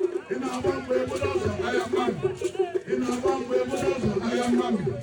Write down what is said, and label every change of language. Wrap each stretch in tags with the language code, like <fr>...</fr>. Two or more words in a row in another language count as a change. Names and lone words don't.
<ig>Ị na-agba mgbe ebe ọzọ,</ig> <en>I am man.</en> <ig>Ị na-agba mgbe ebe ọzọ,</ig> <en>I am man.</en>